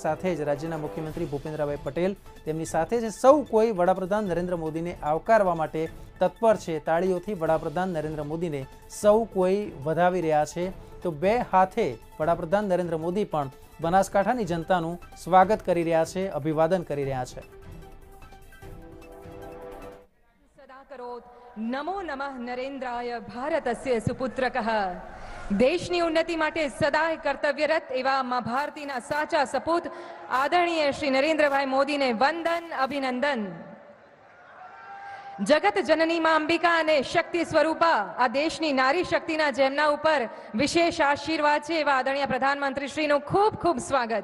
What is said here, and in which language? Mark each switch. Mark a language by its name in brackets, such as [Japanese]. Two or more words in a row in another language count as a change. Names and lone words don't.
[Gujarati] સાથે જ રાજ્યના મુખ્યમંત્રી ભૂપેન્દ્રભાઈ પટેલ તેમની સાથે જ સૌ કોઈ વડાપ્રધાન નરેન્દ્ર મોદીને આવકારવા માટે તત્પર છે. તાળીઓથી વડાપ્રધાન નરેન્દ્ર મોદીને સૌ કોઈ વધાવી રહ્યા છે. તો બે હાથે વડાપ્રધાન નરેન્દ્ર મોદી પણ બનાસકાંઠાની જનતાનું સ્વાગત કરી રહ્યા છે, અભિવાદન કરી રહ્યા છે. [Sanskrit] नमो नमः नरेन्द्राय भारतस्य सुपुत्रकः [Gujarati] દેશની ઉન્નતિ માટે સદાય કર્તવ્યરત એવા મા ભારતીના સાચા સપૂત આદરણીય શ્રી નરેન્દ્રભાઈ મોદીને વંદન, અભિનંદન. જગત જનની માં અંબિકા અને શક્તિ સ્વરૂપા આ દેશની નારી શક્તિના જેમના ઉપર વિશેષ આશીર્વાદ છે એવા આદરણીય પ્રધાનમંત્રી શ્રીનું ખૂબ ખૂબ સ્વાગત.